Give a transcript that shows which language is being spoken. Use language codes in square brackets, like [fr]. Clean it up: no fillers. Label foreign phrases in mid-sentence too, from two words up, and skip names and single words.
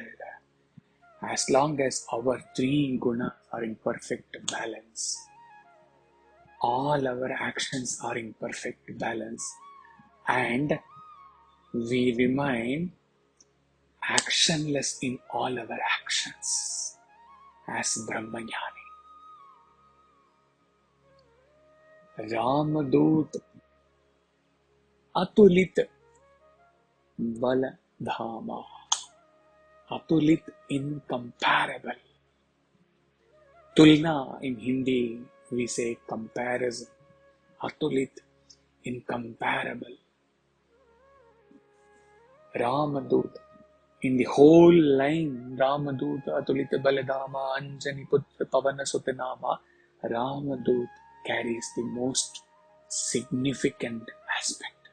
[en] As long as our three gunas are in perfect balance, all our actions are in perfect balance, and we remain actionless in all our actions as Brahmajnani. [awa] रामदूत अतुलित बलधामा. [en] Atulit, incomparable. Tulna in Hindi we say comparison. Atulit, incomparable. Ramadut, in the whole line, [awa] रामदूत अतुलित बलधामा अंजनि पुत्र पवन सुतनामा, [en] Ramadut carries the most significant aspect.